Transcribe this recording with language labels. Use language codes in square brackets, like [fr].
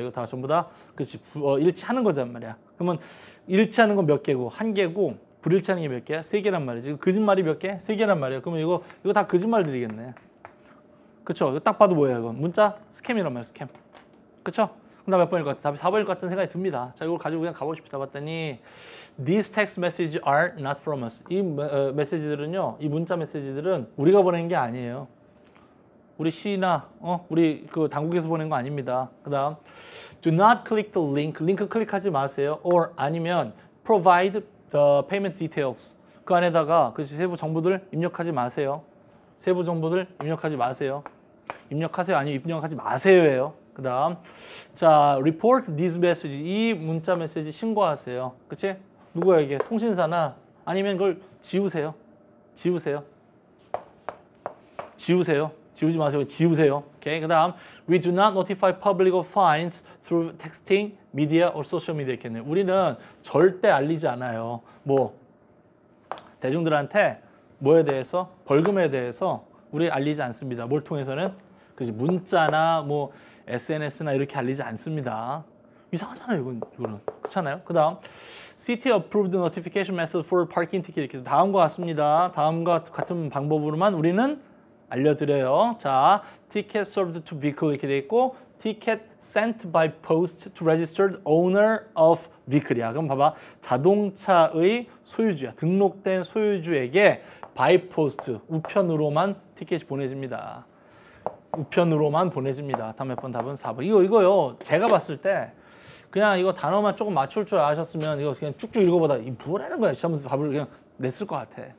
[ko] 이거 다 전부 다 그렇지, 일치하는 거란 말이야. 그러면 일치하는 건 몇 개고? 한 개고, 불일치하는 게 몇 개야? 세 개란 말이지. 거짓말이 몇 개? 세 개란 말이야. 그러면 이거 다 거짓말들이겠네. 그렇죠? 이거 딱 봐도 뭐예요? 이건 문자 스캠이란 말이야, 스캠. 그렇죠? 그다음 몇 번일 것 같아? 답이 4번일 것 같은 생각이 듭니다. 자, 이걸 가지고 그냥 가보십시다. 봤더니 [en] These text messages are not from us. [ko] 이 메시지들은요, 이 문자 메시지들은 우리가 보낸 게 아니에요. 우리 C나 우리 그 당국에서 보낸 거 아닙니다. 그다음 [en] do not click the link. [ko] 링크 클릭하지 마세요. [en] or [ko] 아니면 [en] provide the payment details. [ko] 그 안에다가 그 세부 정보들 입력하지 마세요. 세부 정보들 입력하지 마세요. 입력하세요. 아니면 입력하지 마세요예요. 그다음 자, [en] report these message. [ko] 이 문자 메시지 신고하세요. 그치? 누구에게? 통신사나 아니면 그걸 지우세요. 지우세요. 지우지 마세요. 지우세요. 오케이. [en] 그다음 we do not notify public of fines through texting, media or social media [ko] 있겠네요. 우리는 절대 알리지 않아요. 뭐 대중들한테 뭐에 대해서, 벌금에 대해서 우리 알리지 않습니다. 뭘 통해서는? 그지, 문자나 뭐 SNS나 이렇게 알리지 않습니다. 이상하잖아요, 이거는. 그렇잖아요. 그다음 [en] City approved notification method for parking ticket. [ko] 이렇게 다음과 같습니다. 다음과 같은 방법으로만 우리는 알려드려요. [en] 자, ticket served to vehicle [ko] 이렇게 돼 있고, [en] ticket sent by post to registered owner of vehicle이야. [ko] 그럼 봐봐, 자동차의 소유주야. 등록된 소유주에게 [en] by post, [ko] 우편으로만 티켓이 보내집니다. 우편으로만 보내집니다. 다음 몇 번? 답은 4번. 이거요. 제가 봤을 때 그냥 이거 단어만 조금 맞출 줄 아셨으면 이거 그냥 쭉쭉 읽어보다 이 뭐라는 거야 하면서 답을 그냥 냈을 것 같아.